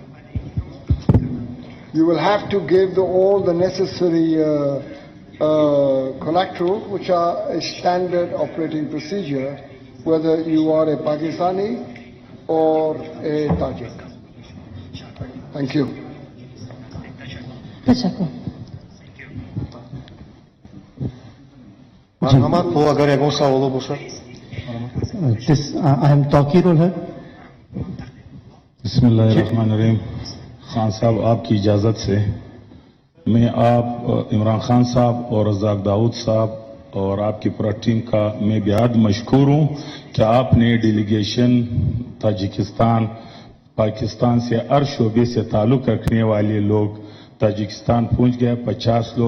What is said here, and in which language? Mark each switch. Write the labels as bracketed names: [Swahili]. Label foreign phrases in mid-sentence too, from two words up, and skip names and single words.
[English] You will have to give all the necessary collateral, which are a standard operating procedure, whether you are a Pakistani or a Tajik. Thank you. [Uzbek] Marhamat, bu agar egon savolu bo'lsa. [English] I am Tawqirul Haq. [Urdu] بسم اللہ الرحمن الرحیم۔ خان صاحب، آپ کی اجازت سے میں آپ عمران خان صاحب اور رزاق داؤد صاحب اور آپ کی پورا ٹیم کا میں بیحد مشکور ہوں کہ آپ نے ڈیلیگیشن تاجکستان پاکستان سے ہر شعبے سے تعلق رکھنے والے لوگ تاجکستان پہنچ گئے، 50 لوگ.